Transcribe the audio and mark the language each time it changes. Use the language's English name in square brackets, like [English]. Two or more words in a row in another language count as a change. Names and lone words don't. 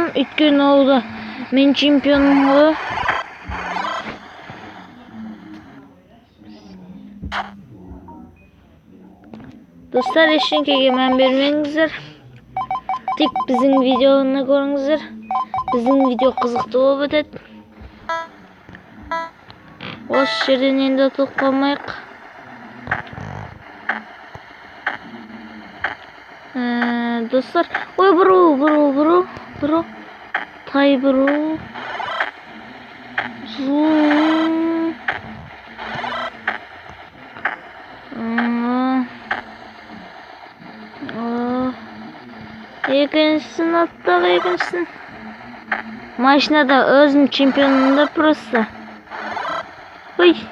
[Kazakh] Өйткені олды мен чемпионым ғой. Достар, ештеңкеге мән бермеңіздер. Тек біздің видеоны көріңіздер. Біздің видео қызықты болып өтеді. Осы жерден енді ұтылып қалмайық. Dostlar, oy bro. Bro. Tay bro. Zoom. Екіншісін аттық, екіншісін. Машинада өзім чемпионымда просто. Ой.